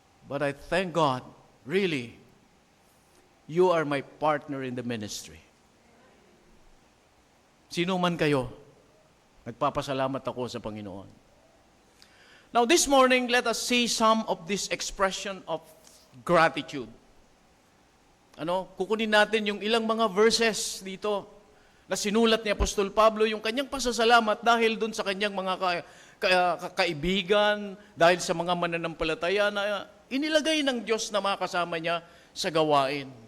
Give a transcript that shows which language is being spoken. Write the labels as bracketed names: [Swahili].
[English] But I thank God, really, you are my partner in the ministry. [Filipino] Sino man kayo, nagpapasalamat ako sa Panginoon. [English] Now this morning, let us see some of this expression of gratitude. [Filipino] Kukunin natin yung ilang mga verses dito na sinulat ni Apostol Pablo, yung kanyang pasasalamat dahil dun sa kanyang mga kaibigan, dahil sa mga mananampalataya na inilagay ng Diyos na makasama niya sa gawain.